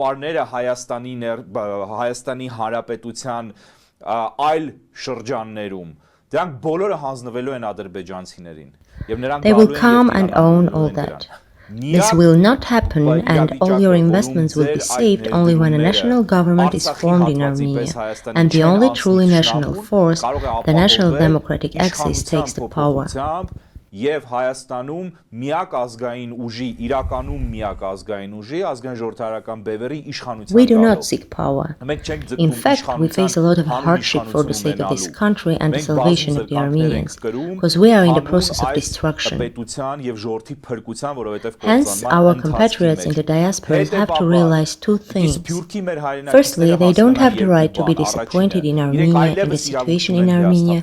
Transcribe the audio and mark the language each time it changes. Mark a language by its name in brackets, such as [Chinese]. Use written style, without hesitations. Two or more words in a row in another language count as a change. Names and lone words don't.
[English] They will come and own all that. This will not happen, and all your investments will be saved only when a national government is formed in Armenia, and the only truly national force, the National Democratic Axis, takes the power. [Armenian] Եվ Հայաստանում միակ ազգային ուժի, իրականում միակ ազգային ուժի, Ազգային-Ժողովրդավարական Բևեռի իշխանության [English] We do not seek power. In fact, we face a lot of hardship for the sake of this country and the salvation of the Armenians, because we are in the process of destruction. Hence, our compatriots in the diasporas have to realize two things. Firstly, they don't have the right to be disappointed in Armenia, in the situation in Armenia.